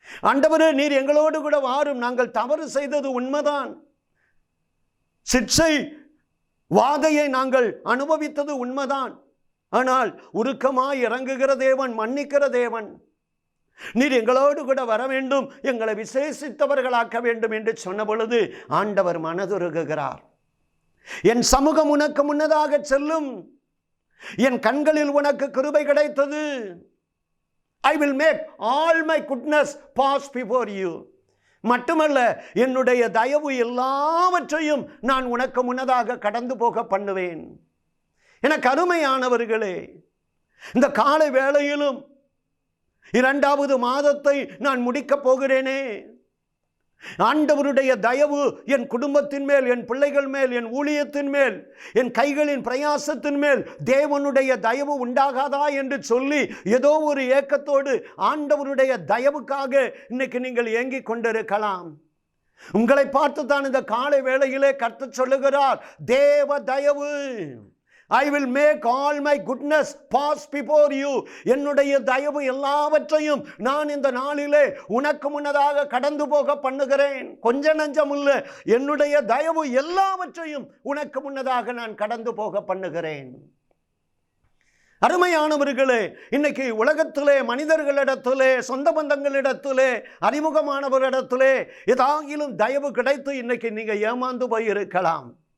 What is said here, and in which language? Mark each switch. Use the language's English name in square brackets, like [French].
[Tamil] ஆண்டவரே, நீர் எங்களோடு கூட வாரும். நாங்கள் தவறு செய்தது உண்மைதான், சிக்ஷை வாதையை நாங்கள் அனுபவித்தது உண்மைதான், ஆனால் உருக்கமாய் இறங்குகிற தேவன், மன்னிக்கிற தேவன், நீர் எங்களோடு கூட வர வேண்டும், எங்களை விசேஷித்தவர்களாக்க வேண்டும் என்று சொன்ன பொழுது ஆண்டவர் மனதுருகுகிறார். என் சமூகம் உனக்கு முன்னதாக செல்லும், என் கண்களில் உனக்கு கிருபை கிடைத்தது. [English] I will make all my goodness pass before you. [Tamil] மட்டுமல்ல, என்னுடைய தயவு எல்லாவற்றையும் நான் உனக்கு முன்னதாக கடந்து போக பண்ணுவேன். எனக்கு அருமையானவர்களே, இந்த காலை வேளையிலும் 2வது மாதத்தை நான் முடிக்கப் போகிறேனே. ஆண்டவருடைய தயவு என் குடும்பத்தின் மேல், என் பிள்ளைகள் மேல், என் ஊழியத்தின் மேல், என் கைகளின் பிரயாசத்தின் மேல் தேவனுடைய தயவு உண்டாகாதா என்று சொல்லி ஏதோ ஒரு ஏக்கத்தோடு ஆண்டவருடைய தயவுக்காக இன்னைக்கு நீங்கள் ஏங்கிக் கொண்டிருக்கலாம். உங்களை பார்த்து தான் இந்த காலை வேளையிலே கர்த்தர் சொல்லுகிறார், தேவ தயவு, [English] I will make all my goodness pass before you. [Tamil] என்னுடைய தயவு எல்லாவற்றையும் நான் இந்த நாளிலே உனக்கு முன்னதாக கடந்து போக பண்ணுகிறேன். கொஞ்ச நஞ்சம் இல்லை, என்னுடைய தயவு எல்லாவற்றையும் உனக்கு முன்னதாக நான் கடந்து போக பண்ணுகிறேன். அருமையானவர்களே, இன்னைக்கு உலகத்திலே மனிதர்களிடத்திலே, சொந்த பந்தங்களிடத்திலே, அறிமுகமானவரிடத்திலே ஏதாகிலும் தயவு கிடைத்து இன்னைக்கு நீங்க ஏமாந்து போயிருக்கலாம்.